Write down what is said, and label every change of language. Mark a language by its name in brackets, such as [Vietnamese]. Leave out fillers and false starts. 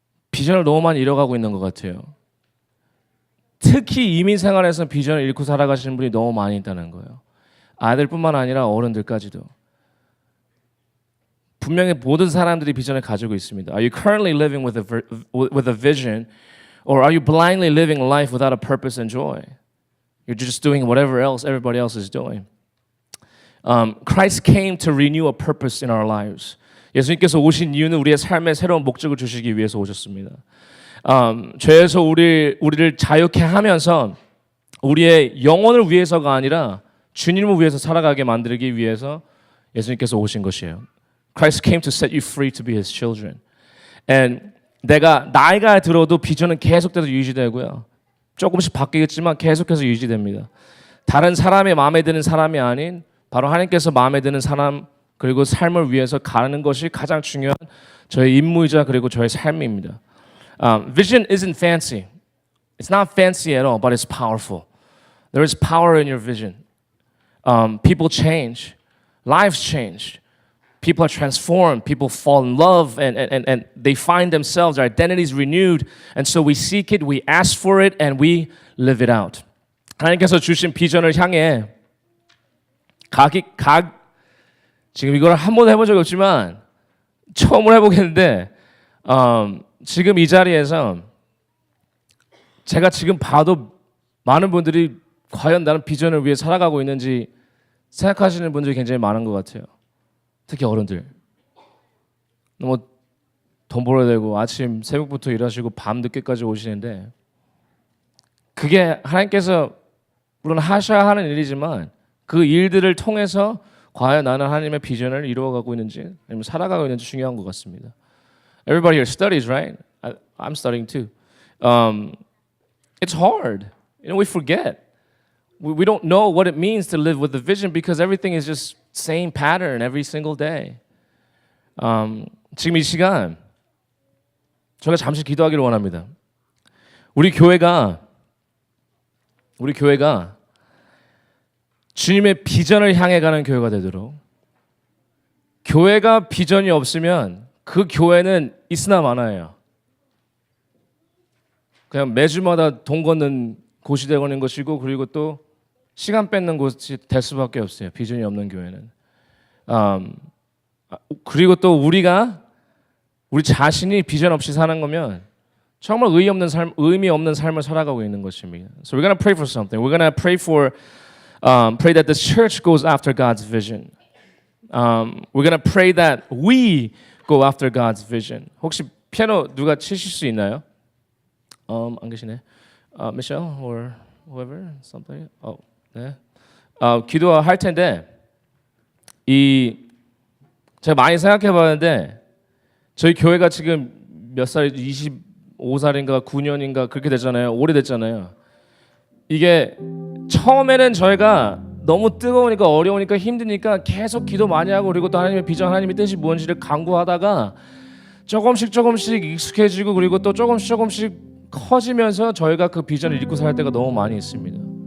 [Korean] 비전을 너무 많이 잃어가고 있는 것 같아요. 특히 이민 생활에서 비전을 잃고 살아가시는 분이 너무 많이 있다는 거예요. 아이들뿐만 아니라 어른들까지도. 분명히 모든 사람들이 비전을 가지고 있습니다. [English] Are you currently living with a vision? Or are you blindly living life without a purpose and joy? You're just doing whatever else everybody else is doing. Christ came to renew a purpose in our lives. [Korean] 예수님께서 오신 이유는 우리의 삶에 새로운 목적을 주시기 위해서 오셨습니다. 죄에서 우리를 자유케 하면서 우리의 영혼을 위해서가 아니라 주님을 위해서 살아가게 만들기 위해서 예수님께서 오신 것이에요. [English] Christ came to set you free to be His children. [Korean] And 내가 나이가 들어도 비전은 계속해서 유지되고요. 조금씩 바뀌겠지만 계속해서 유지됩니다. 다른 사람의 마음에 드는 사람이 아닌 바로 하나님께서 마음에 드는 사람 그리고 삶을 위해서 가는 것이 가장 중요한 저의 임무이자 그리고 저의 삶입니다. [English] Vision isn't fancy. It's not fancy at all, but it's powerful. There is power in your vision. People change. Lives change. People are transformed. People fall in love and they find themselves. Their identity is renewed. And so we seek it, we ask for it, and we live it out. [Korean] 하나님께서 주신 비전을 향해 지금 이걸 한 번도 해본 적이 없지만 처음으로 해보겠는데 지금 이 자리에서 제가 지금 봐도 많은 분들이 과연 나는 비전을 위해 살아가고 있는지 생각하시는 분들이 굉장히 많은 것 같아요. 특히 어른들. 너무 돈 벌어야 되고 아침 새벽부터 일하시고 밤 늦게까지 오시는데 그게 하나님께서 물론 하셔야 하는 일이지만 그 일들을 통해서 과연 나는 하나님의 비전을 이루어가고 있는지 아니면 살아가고 있는지 중요한 것 같습니다. [English] Everybody here studies, right? I'm studying too. It's hard. We forget. We don't know what it means to live with a vision because everything is just same pattern every single day. [Korean] 지금 이 시간 저희가 잠시 기도하기를 원합니다. 우리 교회가 주님의 비전을 향해 가는 교회가 되도록 교회가 비전이 없으면 그 교회는 있으나 마나예요. 그냥 매주마다 돈 걷는 곳이 되는 것이고 그리고 또 시간 뺏는 곳이 될 수밖에 없어요. 비전이 없는 교회는. 그리고 또 우리 자신이 비전 없이 사는 거면 정말 의미 없는 삶을 살아가고 있는 것입니다. [English] So we're gonna pray for something. We're gonna pray that the church goes after God's vision. We're gonna pray that we go after God's vision. [Korean] 혹시 피아노 누가 치실 수 있나요? 안 계시네. [English] Michelle or whoever, something. [Korean] 네. 기도할 텐데 제가 많이 생각해봤는데 저희 교회가 지금 몇 살? 25살인가 9년인가 그렇게 됐잖아요. 오래됐잖아요. 이게 처음에는 저희가 너무 뜨거우니까 어려우니까 힘드니까 계속 기도 많이 하고 그리고 또 하나님의 비전, 하나님의 뜻이 무엇인지를 강구하다가 조금씩 익숙해지고 그리고 또 조금씩 커지면서 저희가 그 비전을 잃고 살 때가 너무 많이 있습니다.